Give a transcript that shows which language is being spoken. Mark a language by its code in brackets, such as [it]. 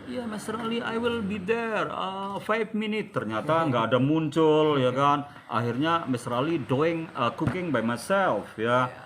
[en] Ya Master Ali, I will be there 5 minutes. [id] Ternyata nggak ada muncul ya kan. Akhirnya Master Ali [en] doing cooking by myself [id] ya.